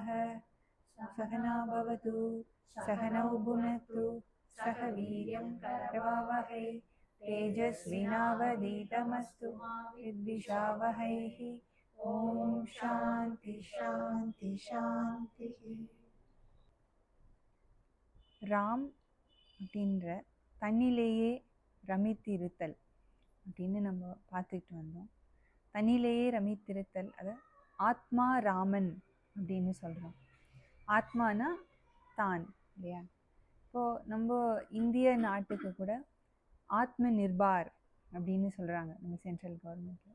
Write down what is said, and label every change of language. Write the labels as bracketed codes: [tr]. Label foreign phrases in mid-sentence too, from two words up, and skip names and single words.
[sa] सहना भवतु सहनौ भुनक्तु सह वीर्यं करवावहै तेजस्विनावधीतमस्तु विद्विषावहैः। ओम शांति शांति शांति। [ta] ராம் அப்படின்ற தன்னிலேயே ரமித்திருத்தல் அப்படின்னு நம்ம பார்த்துக்கிட்டு வந்தோம். தன்னிலேயே ரமித்திருத்தல் அதை ஆத்மா ராமன் அப்படின்னு சொல்கிறோம். ஆத்மானா தான் இல்லையா? இப்போது நம்ம இந்திய நாட்டுக்கு கூட [hi] आत्म निर्भर [ta] அப்படின்னு சொல்கிறாங்க நம்ம [en] central governmentil.